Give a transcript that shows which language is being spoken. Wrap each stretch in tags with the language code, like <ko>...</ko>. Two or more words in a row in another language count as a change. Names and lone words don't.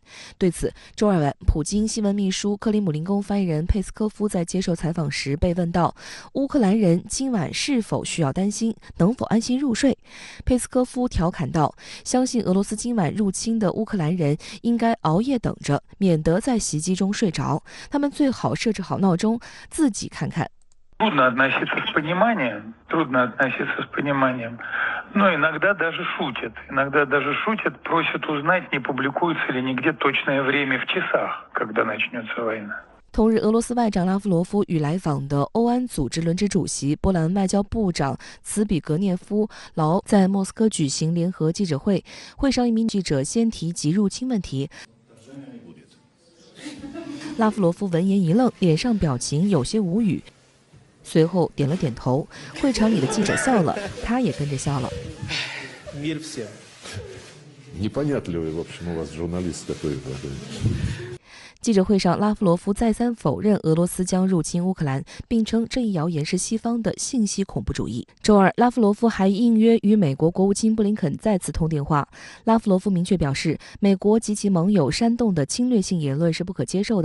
<zh>对此，周二晚，普京新闻秘书克里姆林宫发言人佩斯科夫在接受采访时被问到，乌克兰人今晚是否需要担心，能否安心入睡？佩斯科夫调侃道：“相信俄罗斯今晚入侵的乌克兰人应该熬夜等着，免得在袭击中睡着。他们最好设置好闹钟，自己看看。”</zh> <ru>Трудно относиться с пониманием, но иногда даже шутят, просят узнать, не публикуется ли нигде точное время в часах, когда начнется война.</ru> <zh>同日，俄罗斯外长拉夫罗夫与来访的欧安组织轮值主席波兰外交部长茨比格涅夫劳在莫斯科举行联合记者会，会上一名记者先提及入侵问题。拉夫罗夫闻言一愣，脸上表情有些无语，随后点了点头。会场里的记者笑了，他也跟着笑了。</zh> <ru>Непонятливый, в общем, у вас журналист такой.</ru> <zh>记者会上，拉夫罗夫再三否认俄罗斯将入侵乌克兰，并称这一谣言是西方的信息恐怖主义。周二，拉夫罗夫还应约与美国国务卿布林肯再次通电话。拉夫罗夫明确表示，美国及其盟友煽动的侵略性言论是不可接受的。</zh>